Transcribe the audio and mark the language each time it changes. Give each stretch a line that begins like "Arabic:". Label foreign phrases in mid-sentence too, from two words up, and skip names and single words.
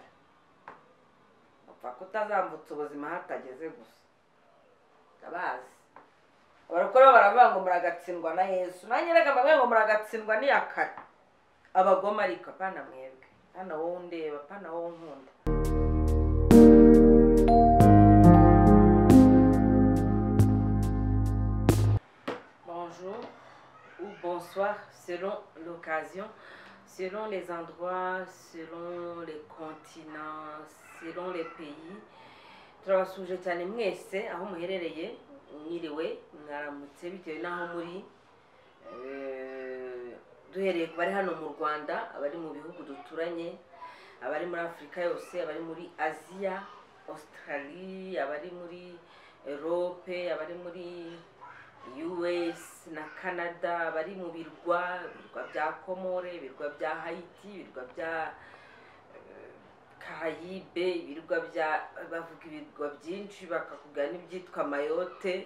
Kinyarwanda: Upfa kutazambutsa ubuzima hatageze gusa. Abazi abarokore baravuga ngo muragatsindwa na Yesu. Nanjye reka mbabwire ngo muragatsindwa ni yakare. Abagoma ariko pana mwebwe, pana wowe undeba, pana wowe nkunda.
French: Bonjour ou bonsoir selon l'occasion, selon les endroits, selon les continents, selon les pays.
Kinyarwanda: Turabasuje cyane mwese aho muherereye, mwiriwe, mwaramutse bitewe naho muri. Duhereye ku bari hano mu Rwanda, abari mu bihugu duturanye, abari muri Afrika yose, abari muri Asia, Australia, abari muri Europe, abari muri US na Canada, abari mu birwa bya Komore, ibirwa bya Haiti, ibirwa bya Caraïbe, ibirwa bya bavuga ibirwa byinshi bakakugana ibyitwa Mayotte.